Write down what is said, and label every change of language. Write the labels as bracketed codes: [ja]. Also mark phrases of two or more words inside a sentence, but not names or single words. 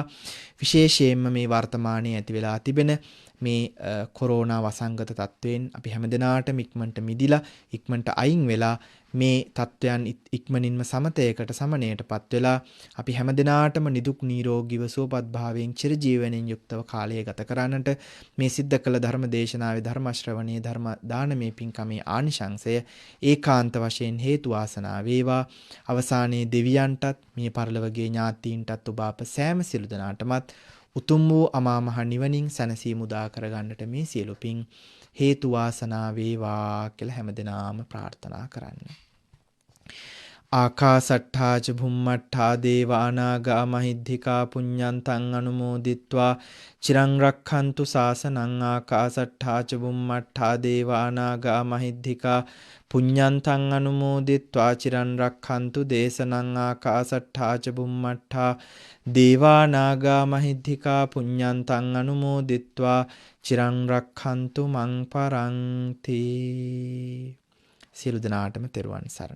[si] විශේෂයෙන්ම මේ වර්තමානයේ ඇති වෙලා තිබෙන මේ කොරෝනා වසංගත තත්වයෙන් අපි හැමදෙනාටම ඉක්මනට මිදිලා ඉක්මනට අයින් වෙලා මේ තත්වයන් ඉක්මනින්ම සමතයකට සමනයටපත් වෙලා අපි හැමදෙනාටම නිදුක් නිරෝගීව සුවපත් භාවයෙන් චිරජීවනයෙන් යුක්තව කාලය ගත කරන්නට මේ සිද්ධ කළ ධර්ම දේශනාවේ ධර්ම ශ්‍රවණයේ ධර්ම දානමේ පින්කමේ ආනිශංසය ඒකාන්ත වශයෙන් හේතු වාසනා වේවා. අවසානයේ දෙවියන්ටත් මිය පරලොවගේ ඥාතීන්ටත් ඔබ අප සෑම සිළු දෙනාටමත් උතුම් වූ අමා මහ නිවනින් සැනසීම උදා කරගන්නට මේ සියලු පින් හේතු වාසනා වේවා කියලා හැමදෙනාම ප්‍රාර්ථනා කරන්න. [pi] ආකාසට්ඨා ච භුම්මට්ඨා දේවානාගා මහිද්దికා පුඤ්ඤන්තං අනුමෝදිත්වා චිරං රක්ඛන්තු ශාසනං. ආකාසට්ඨා ච භුම්මට්ඨා දේවානාගා මහිද්దికා පුඤ්ඤන්තං අනුමෝදිත්වා චිරං රක්ඛන්තු දේශනං. ආකාසට්ඨා ච භුම්මට්ඨා දේවානාගා මහිද්దికා පුඤ්ඤන්තං අනුමෝදිත්වා චිරං රක්ඛන්තු මං පරන්ති. [si] සියලු දෙනාටම තෙරුවන් සරණයි.